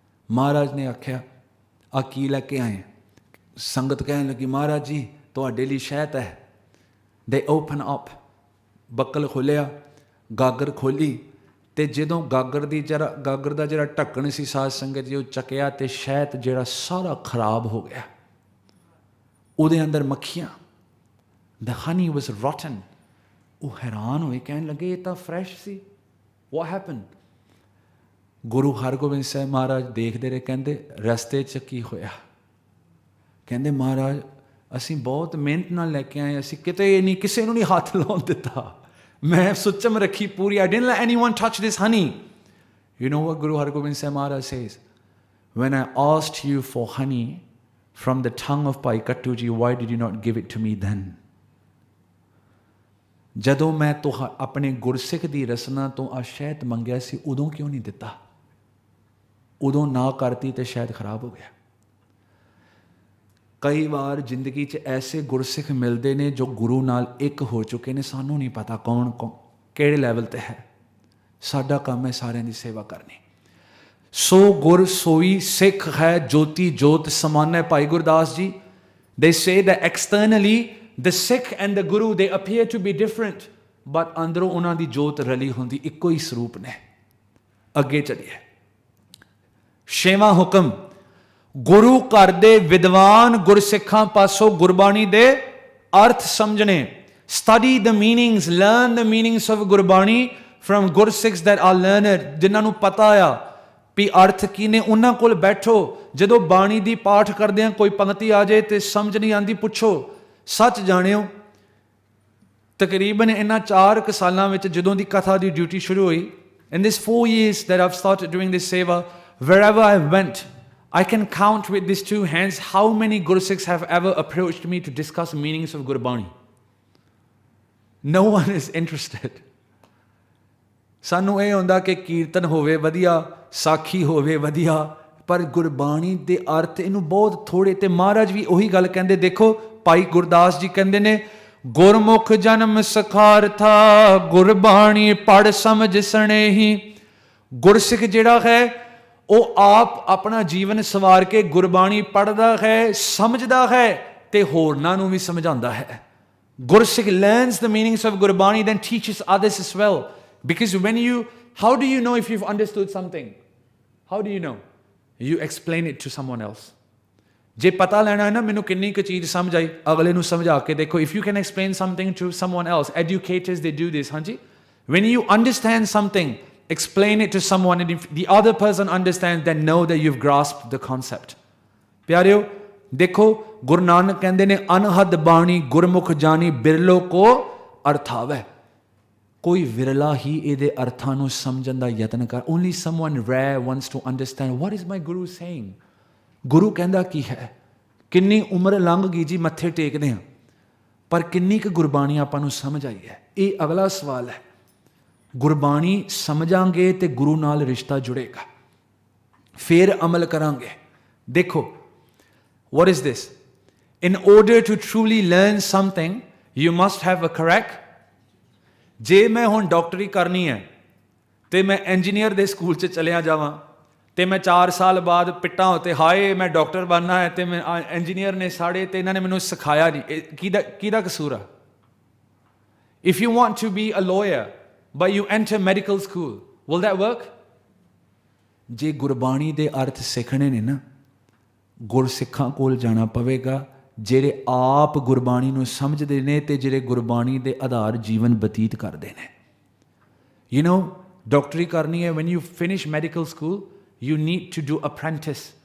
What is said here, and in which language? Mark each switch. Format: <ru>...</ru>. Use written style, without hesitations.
<pa>ਮਹਾਰਾਜ ਨੇ ਆਖਿਆ, ਆ ਕੀ ਲੈ ਕੇ ਆਏ? ਸੰਗਤ ਕਹਿਣ ਲੱਗੀ, ਮਹਾਰਾਜ ਜੀ ਤੁਹਾਡੇ ਲਈ ਸ਼ਹਿਦ ਹੈ।</pa> <en>They open up,</en> <pa>ਬੱਕਲ ਖੋਲ੍ਹਿਆ, ਗਾਗਰ ਖੋਲ੍ਹੀ, ਤੇ ਜਦੋਂ ਗਾਗਰ ਦਾ ਜਿਹੜਾ ਢੱਕਣ ਸੀ ਸਾਧ ਸੰਗਤ ਜੀ, ਉਹ ਚੱਕਿਆ ਤੇ ਸ਼ਹਿਦ ਜਿਹੜਾ ਸਾਰਾ ਖਰਾਬ ਹੋ ਗਿਆ। ਉਹਦੇ ਅੰਦਰ ਮੱਖੀਆਂ,</pa> <en>the honey was rotten।</en> <pa>ਉਹ ਹੈਰਾਨ ਹੋਏ, ਕਹਿਣ ਲੱਗੇ ਇਹ ਤਾਂ fresh ਸੀ,</pa> <en>what happened?</en> <pa>Guru Hargobind Sahib ਮਹਾਰਾਜ ਦੇਖਦੇ ਰਹੇ, ਕਹਿੰਦੇ ਰਸਤੇ 'ਚ ਕੀ ਹੋਇਆ? ਕਹਿੰਦੇ ਮਹਾਰਾਜ ਅਸੀਂ ਬਹੁਤ ਮਿਹਨਤ ਨਾਲ ਲੈ ਕੇ ਆਏ, ਅਸੀਂ ਕਿਤੇ ਨਹੀਂ ਕਿਸੇ ਨੂੰ ਨਹੀਂ ਹੱਥ ਲਾਉਣ ਦਿੱਤਾ, ਮੈਂ ਸੁੱਚਮ ਰੱਖੀ ਪੂਰੀ।</pa> <en>I didn't let anyone touch this honey. You know what Guru Har Gobind Singh Maharaj says? When I asked you for honey from the tongue of Bhai Kattu ji, why did you not give it to me then?</en> <pa>ਜਦੋਂ ਮੈਂ ਆਪਣੇ ਗੁਰਸਿੱਖ ਦੀ ਰਸਨਾ ਤੋਂ ਆ ਸ਼ਹਿਦ ਮੰਗਿਆ ਸੀ, ਉਦੋਂ ਕਿਉਂ ਨਹੀਂ ਦਿੱਤਾ? ਉਦੋਂ ਨਾ ਕਰਤੀ ਤੇ ਸ਼ਾਇਦ ਖਰਾਬ ਹੋ ਗਿਆ। ਕਈ ਵਾਰ ਜ਼ਿੰਦਗੀ 'ਚ ਐਸੇ ਗੁਰਸਿੱਖ ਮਿਲਦੇ ਨੇ ਜੋ ਗੁਰੂ ਨਾਲ ਇੱਕ ਹੋ ਚੁੱਕੇ ਨੇ, ਸਾਨੂੰ ਨਹੀਂ ਪਤਾ ਕੌਣ ਕਿਹੜੇ ਲੈਵਲ 'ਤੇ ਹੈ। ਸਾਡਾ ਕੰਮ ਹੈ ਸਾਰਿਆਂ ਦੀ ਸੇਵਾ ਕਰਨੀ। ਸੋ ਗੁਰ ਸੋਈ ਸਿੱਖ ਹੈ, ਜੋਤੀ ਜੋਤ ਸਮਾਨ ਹੈ।</pa> <en>Bhai Gurdas ji, they say that externally the Sikh and the Guru, they appear to be different, but</en> <pa>ਅੰਦਰੋਂ ਉਹਨਾਂ ਦੀ ਜੋਤ ਰਲੀ ਹੁੰਦੀ, ਇੱਕੋ ਹੀ ਸਰੂਪ ਨੇ। ਅੱਗੇ ਚੱਲੀਏ। 6ਵਾਂ ਹੁਕਮ, ਗੁਰੂ ਘਰ ਦੇ ਵਿਦਵਾਨ ਗੁਰਸਿੱਖਾਂ ਪਾਸੋਂ ਗੁਰਬਾਣੀ ਦੇ ਅਰਥ ਸਮਝਣੇ।</pa> <en>study the meanings, learn the meanings of Gurbani from Gursikhs that are learned,</en> <pa>ਜਿਨ੍ਹਾਂ ਨੂੰ ਪਤਾ ਆ ਵੀ ਅਰਥ ਕੀ ਨੇ, ਉਹਨਾਂ ਕੋਲ ਬੈਠੋ। ਜਦੋਂ ਬਾਣੀ ਦੀ ਪਾਠ ਕਰਦੇ ਆ, ਕੋਈ ਪੰਕਤੀ ਆ ਜਾਏ ਤੇ ਸਮਝ ਨਹੀਂ ਆਉਂਦੀ, ਪੁੱਛੋ। ਸੱਚ ਜਾਣਿਓ, ਤਕਰੀਬਨ ਇਹਨਾਂ 4 ਸਾਲਾਂ ਵਿੱਚ ਜਦੋਂ ਦੀ ਕਥਾ ਦੀ ਡਿਊਟੀ ਸ਼ੁਰੂ ਹੋਈ,</pa> <en>in this 4 years that I've started doing this seva, wherever I went, I can count with these 2 hands how many Gursikhs have ever approached me to discuss meanings of Gurbani. No one is interested.</en> <pa>ਸਾਨੂੰ ਇਹ ਹੁੰਦਾ ਕਿ ਕੀਰਤਨ ਹੋਵੇ ਵਧੀਆ, ਸਾਖੀ ਹੋਵੇ ਵਧੀਆ, ਪਰ ਗੁਰਬਾਣੀ ਦੇ ਅਰਥ ਇਹਨੂੰ ਬਹੁਤ ਥੋੜੇ। ਤੇ ਮਹਾਰਾਜ ਵੀ ਉਹੀ ਗੱਲ ਕਹਿੰਦੇ। ਦੇਖੋ ਭਾਈ ਗੁਰਦਾਸ ਜੀ ਕਹਿੰਦੇ ਨੇ, ਗੁਰਮੁਖ ਜਨਮ ਸਖਾਰਥਾ, ਗੁਰਬਾਣੀ ਪੜ ਸਮਝ ਸਣੇਹੀ। ਗੁਰਸਿੱਖ ਜਿਹੜਾ ਹੈ ਉਹ ਆਪ ਆਪਣਾ ਜੀਵਨ ਸਵਾਰ ਕੇ ਗੁਰਬਾਣੀ ਪੜ੍ਹਦਾ ਹੈ, ਸਮਝਦਾ ਹੈ ਤੇ ਹੋਰਨਾਂ ਨੂੰ ਵੀ ਸਮਝਾਉਂਦਾ ਹੈ।</pa> <en>Gursikh learns the meanings of Gurbani, then teaches others as well. Because how do you know if you've understood something? How do you know? You explain it to someone else.</en> <pa>ਜੇ ਪਤਾ ਲੈਣਾ ਹੈ ਨਾ ਮੈਨੂੰ ਕਿੰਨੀ ਕੁ ਚੀਜ਼ ਸਮਝ ਆਈ, ਅਗਲੇ ਨੂੰ ਸਮਝਾ ਕੇ ਦੇਖੋ।</pa> <en>If you can explain something to someone else, educators, they do this, ਹਾਂਜੀ। When you understand something, explain it to someone, and if the other person understands, then know that you've grasped the concept.</en> <pa>ਪਿਆਰਿਓ ਦੇਖੋ, ਗੁਰੂ ਨਾਨਕ ਕਹਿੰਦੇ ਨੇ, ਅਨਹਦ ਬਾਣੀ ਗੁਰਮੁਖ ਜਾਣੀ, ਬਿਰਲੋ ਕੋ ਅਰਥਾਵੈ। ਕੋਈ ਵਿਰਲਾ ਹੀ ਇਹਦੇ ਅਰਥਾਂ ਨੂੰ ਸਮਝਣ ਦਾ ਯਤਨ ਕਰ। Only someone rare wants to understand what is my guru saying. ਗੁਰੂ ਕਹਿੰਦਾ ਕੀ ਹੈ। ਕਿੰਨੀ ਉਮਰ ਲੰਘ ਗਈ ਜੀ, ਮੱਥੇ ਟੇਕਦੇ ਹਾਂ, ਪਰ ਕਿੰਨੀ ਕੁ ਗੁਰਬਾਣੀ ਆਪਾਂ ਨੂੰ ਸਮਝ ਆਈ ਹੈ? ਇਹ ਅਗਲਾ ਸਵਾਲ ਹੈ। ਗੁਰਬਾਣੀ ਸਮਝਾਂਗੇ ਤੇ ਗੁਰੂ ਨਾਲ ਰਿਸ਼ਤਾ ਜੁੜੇਗਾ, ਫਿਰ ਅਮਲ ਕਰਾਂਗੇ।</pa> <en>ਦੇਖੋ, what is this? In order to truly learn something, you must have a correct.</en> <pa>ਜੇ ਮੈਂ ਹੁਣ ਡਾਕਟਰੀ ਕਰਨੀ ਹੈ ਤੇ ਮੈਂ ਇੰਜੀਨੀਅਰ ਦੇ ਸਕੂਲ 'ਚ ਚਲਿਆ ਜਾਵਾਂ ਤੇ ਮੈਂ 4 ਸਾਲ ਬਾਅਦ ਪਿੱਟਾਂ ਉੱਤੇ, ਹਾਏ ਮੈਂ ਡਾਕਟਰ ਬਣਨਾ ਹੈ, ਤੇ ਮੈਂ ਇੰਜੀਨੀਅਰ ਨੇ ਸਾੜੇ ਤੇ ਇਹਨਾਂ ਨੇ ਮੈਨੂੰ ਸਿਖਾਇਆ ਨਹੀਂ, ਕਿਹਦਾ ਕਸੂਰ ਆ?</pa> <en>If you want to be a lawyer but you enter medical school, will that work?</en> <pa>ਜੇ ਗੁਰਬਾਣੀ ਦੇ ਅਰਥ ਸਿੱਖਣੇ ਨੇ ਨਾ, ਗੁਰਸਿੱਖਾਂ ਕੋਲ ਜਾਣਾ ਪਵੇਗਾ, ਜਿਹੜੇ ਆਪ ਗੁਰਬਾਣੀ ਨੂੰ ਸਮਝਦੇ ਨੇ ਤੇ ਜਿਹੜੇ ਗੁਰਬਾਣੀ ਦੇ ਆਧਾਰ ਜੀਵਨ ਬਤੀਤ ਕਰਦੇ ਨੇ।</pa> <en>You know,</en> <pa>ਡਾਕਟਰੀ ਕਰਨੀ ਹੈ,</pa> <en>when you finish medical school, you need to do apprentice.</en>